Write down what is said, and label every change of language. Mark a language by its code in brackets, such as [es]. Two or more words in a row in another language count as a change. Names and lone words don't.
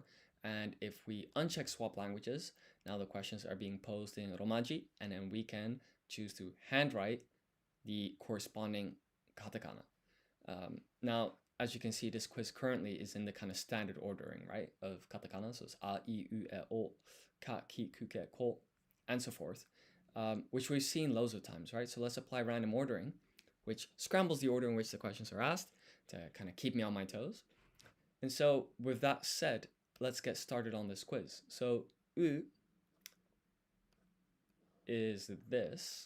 [en] And if we uncheck swap languages, now the questions are being posed in Romaji, and then we can choose to handwrite the corresponding katakana. Now, as you can see, this quiz currently is in the kind of standard ordering, right, of katakana. So it's [ja] a, I, u, e, o, ka, ki, ku, ke, ko, [en] and so forth, which we've seen loads of times, right? So let's apply random ordering, which scrambles the order in which the questions are asked to kind of keep me on my toes. And so with that said, let's get started on this quiz. So u is this.